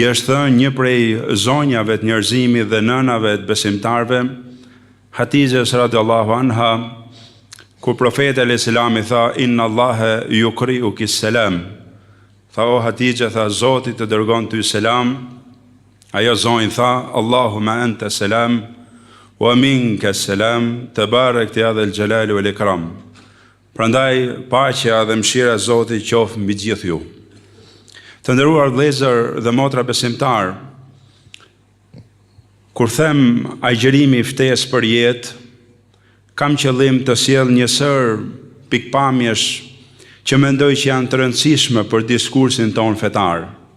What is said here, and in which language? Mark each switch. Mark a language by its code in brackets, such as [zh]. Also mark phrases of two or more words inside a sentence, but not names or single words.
[sq] është thënë një prej zonjave të njerëzimit dhe nënave të besimtarve, Hatizes [ar] رضي الله عنها, [sq] kur profeti [ar] عليه السلام [sq] i tha [ar] إن الله يقرئك السلام, [sq] tha o Hatizje, tha Zoti të dërgon ty selam, ajo zonjë tha [ar] اللهم أنت السلام ومنك السلام تباركت يا ذا الجلال والإكرام. [sq] Prandaj paqja dhe mëshira e Zotit qoftë mbi gjithë ju. Të nderuar vëllezër dhe motra besimtar, kur them agjerimi i ftesë për jetë, kam qëllim të sjell një sër pikpamjesh që mendoj që janë të rëndësishme për diskursin ton fetar.